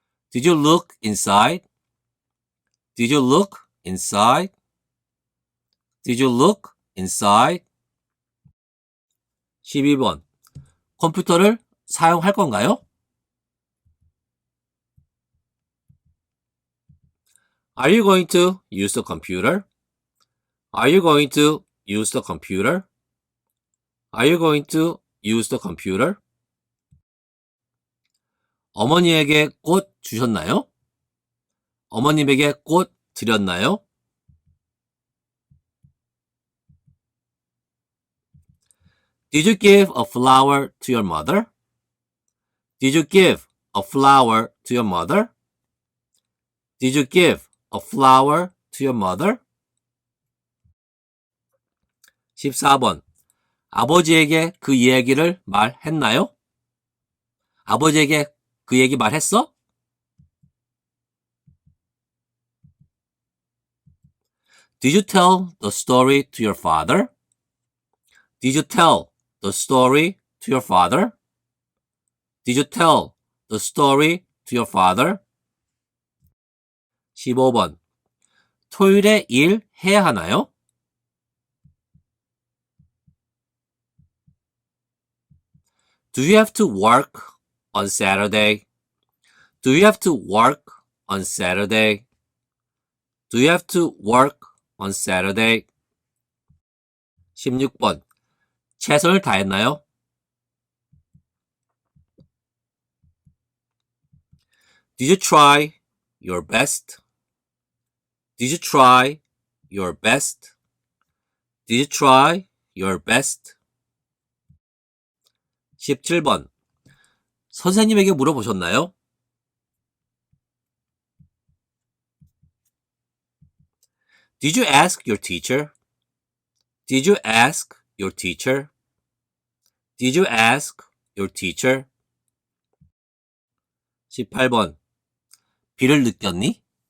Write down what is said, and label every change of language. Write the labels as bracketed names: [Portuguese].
[English] Did you look inside? Did you look inside? Did you look inside? [Korean] 12번 컴퓨터를 사용할 건가요? [English] Are you going to use the computer? Are you going to use the computer? Are you going to use the computer? [Korean] 어머니에게 꽃 주셨나요? 어머님에게 꽃 드렸나요? [English] Did you give a flower to your mother? Did you give a flower to your mother? Did you give a flower to your mother? [Korean] 14번 아버지에게 그 이야기를 말했나요? 아버지에게 그 얘기 말했어? [English] Did you tell the story to your father? Did you tell the story to your father? Did you tell the story to your father? [Korean] 15번 토요일에 일 해야 하나요? [English] Do you have to work on Saturday? Do you have to work on Saturday? Do you have to work on Saturday? [Korean] 16번. 최선을 다했나요? [English] Did you try your best? Did you try your best? Did you try your best? [Korean] 17번. 선생님에게 물어보셨나요? [English] Did you ask your teacher? Did you ask your teacher? Did you ask your teacher? [Korean] 18번. 비를 느꼈니?